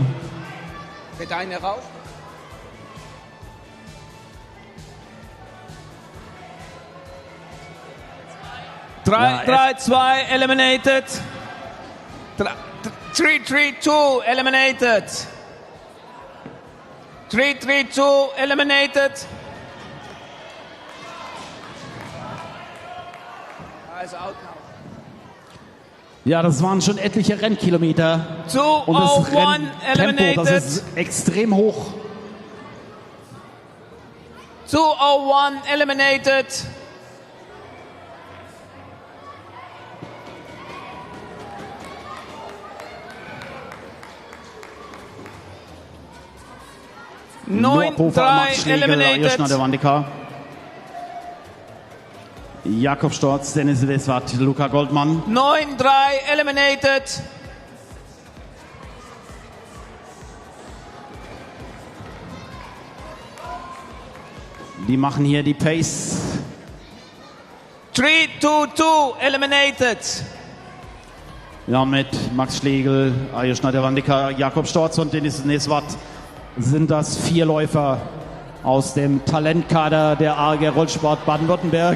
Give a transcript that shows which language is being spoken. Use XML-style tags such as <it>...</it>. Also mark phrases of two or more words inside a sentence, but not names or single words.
<de>Bitte eine raus. 3, 2 eliminated.</de> <en>3, 3, 2 eliminated. 3, 3, 2 eliminated. Is out now.</en> <de>Ja, das waren schon etliche Rennkilometer. Und das Renntempo, das ist extrem hoch.</de> <en>201 eliminated. Noah Pofall, Max Schlegel, eliminated. Ajush Nadewandika. Jakob Storz, Dennis Lesvat, Luca Goldmann. 9-3 eliminated.</en> <de>Die machen hier die Pace.</de> <en>3-2-2 eliminated.</en> <de>Ja, mit Max Schlegel, Ajush Nadewandika, Jakob Storz und Dennis Lesvat sind das 4 Läufer aus dem Talentkader der AG Rollsport Baden-Württemberg.</de>